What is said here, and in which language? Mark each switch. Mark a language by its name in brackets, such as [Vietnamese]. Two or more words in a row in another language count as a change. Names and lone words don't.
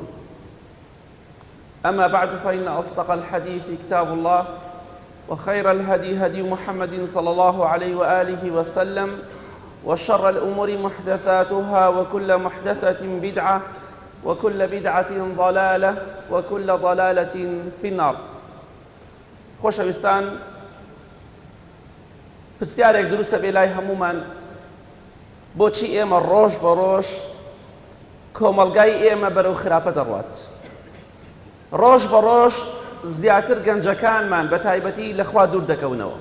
[Arabic] أما بعد، فإن أصدق الحديث كتاب الله، وخير الهدي هدي محمد صلى الله عليه وآله وسلم، وشر الأمور محدثاتها، وكل محدثة بدعة، وكل بدعة ضلالة، وكل ضلالة في النار. [Central Kurdish] خۆشەویستان، پرسیارێک دروستە بێ لای هەموومان، بۆچی ئێمە ڕۆژ بە ڕۆژ کۆمەڵگای ئێمە بەرەو خراپە دەڕوات؟ ڕۆژ بە ڕۆژ زیاتر گەنجەکانمان بە تایبەتی لەخوا دوور دەکەونەوە.